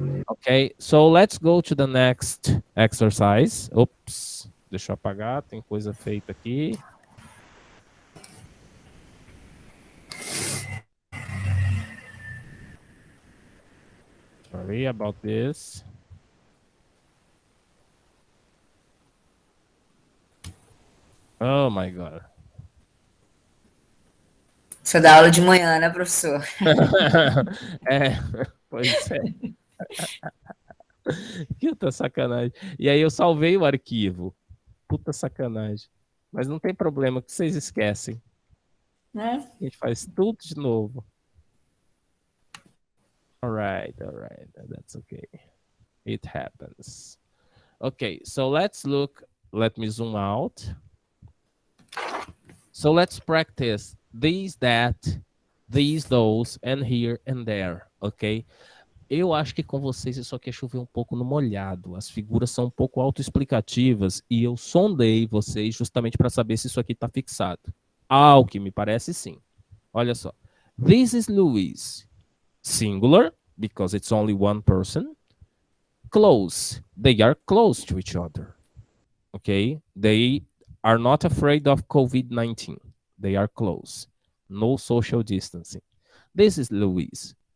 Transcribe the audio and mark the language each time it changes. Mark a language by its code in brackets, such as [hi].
[en] Okay, so let's go to the next exercise. [pt] Ops, deixa eu apagar, tem coisa feita aqui. [en] Sorry about this. Oh my God. [pt] Você dá aula de manhã, né, professor? É, pois é. Puta sacanagem. E aí eu salvei o arquivo. Puta sacanagem. Mas não tem problema, que vocês esquecem. Né? A gente faz tudo de novo. [en] Alright, that's okay. It happens. Okay, so let's look. Let me zoom out. So let's practice these, that, these, those, and here and there, ok? [pt] Eu acho que com vocês isso aqui é chover um pouco no molhado. As figuras são um pouco autoexplicativas e eu sondei vocês justamente para saber se isso aqui está fixado. Ao que me parece, sim. Olha só. [en] This is Louis. Singular, because it's only one person. Close. They are close to each other. Okay? They are not afraid of COVID-19. They are close. No social distancing. This is Louise.